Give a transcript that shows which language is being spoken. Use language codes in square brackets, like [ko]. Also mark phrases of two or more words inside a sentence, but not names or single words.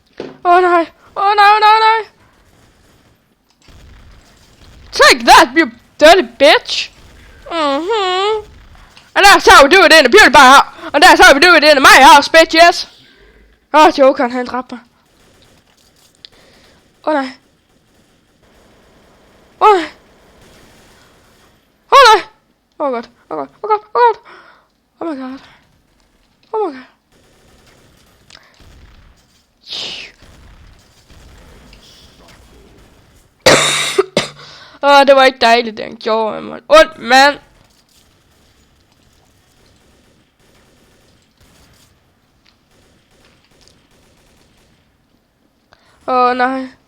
[da] Nej. [en] Take that, you dirty bitch. And that's how we do it in the beauty bar. And that's how we do it in my house, bitches. [da] Jokeren, han dræbte mig. Nej. Nej. Nej. [en] Oh god. Oh god. Oh god. Oh god. Oh my god. Oh my god. [da] Det var ikke dejligt, det han gjorde med mig. Ondt, mand. Nej.